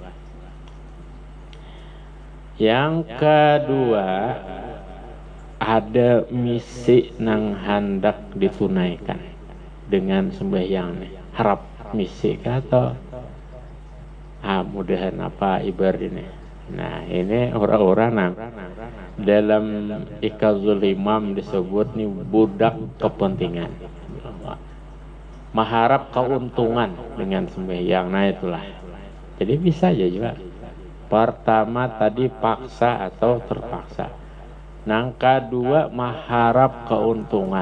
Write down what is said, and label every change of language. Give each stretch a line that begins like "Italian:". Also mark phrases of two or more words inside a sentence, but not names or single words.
Indonesian: Yang kedua, ada misi nang hendak ditunaikan dengan sembahyang nih. Harap misi atau mudahan apa ibarat ini. Nah ini orang-orang nang dalam Ikazul Imam disebut nih budak kepentingan, mengharap keuntungan dengan sembahyang. Nah itulah. Jadi bisa aja juga. Pertama tadi paksa atau terpaksa. Nang kedua mengharap keuntungan.